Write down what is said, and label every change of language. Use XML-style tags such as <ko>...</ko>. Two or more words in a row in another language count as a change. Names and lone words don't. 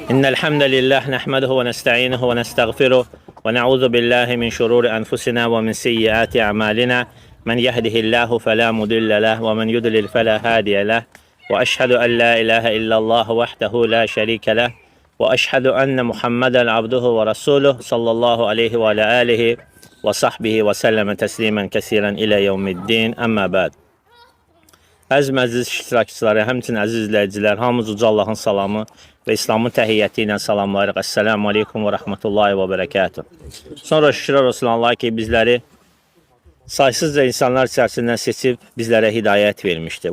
<ar>إن الحمد لله نحمده ونستعينه ونستغفره ونعوذ بالله من شرور أنفسنا ومن سيئات أعمالنا من يهده الله فلا مضل له ومن يضلل فلا هادي له وأشهد أن لا إله إلا الله وحده لا شريك له وأشهد أن محمدا عبده ورسوله صلى الله عليه وعلى آله وصحبه وسلم تسليما كثيرا إلى يوم الدين أما بعد.</ar> <az>Əziz məclis iştirakçıları, həmçinin əziz izləyicilər, hamımız uca Allahın salamı və İslamın təhiyyəti ilə salamlayırıq.</az> <ar>السلام عليكم ورحمة الله وبركاته.</ar> <az>Sonra şükürlər olsun Allah ki, bizləri saysızca insanlar içərisindən seçib bizlərə hidayət vermişdir.</az>